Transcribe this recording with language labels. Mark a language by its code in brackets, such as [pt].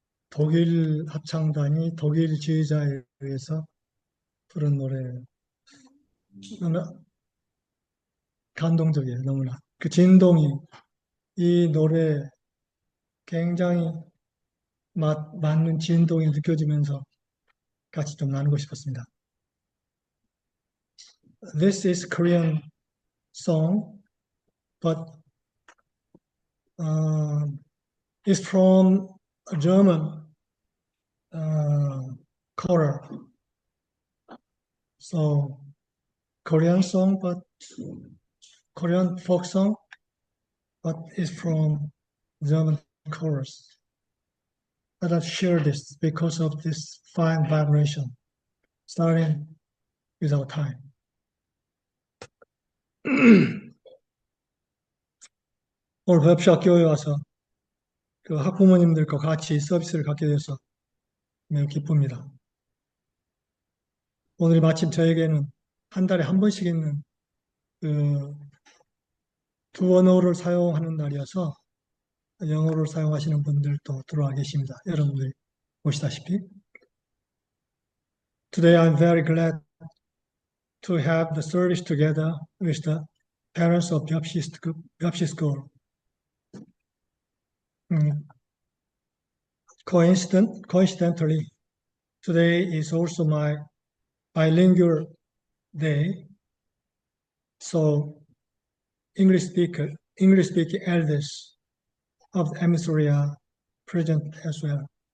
[ko] 독일 합창단이 독일 지휘자에 의해서 부른 노래예요. 너무나 감동적이에요. 너무나. 그 진동이 이 노래에 굉장히 맞는 진동이 느껴지면서 같이 좀 나누고 싶었습니다. [en] This is Korean song, but uh, it's from a German uh, choral. So Korean song, but Korean folk song, but it's from German chorus. Let us share this because of this fine vibration, starting with our time. [ko] 오늘 법시학교에 와서 그 학부모님들과 같이 서비스를 갖게 돼서 매우 기쁩니다. 오늘 마침 저에게는 한 달에 한 번씩 있는 그 두 언어를 사용하는 날이어서 영어를 사용하시는 분들도 들어와 계십니다. 여러분들이 보시다시피. [en] Today I'm very glad to have the service together with the parents of Byopsi School. Coincidentally, today is also my bilingual day, so English-speaking elders of the emissary are present as well.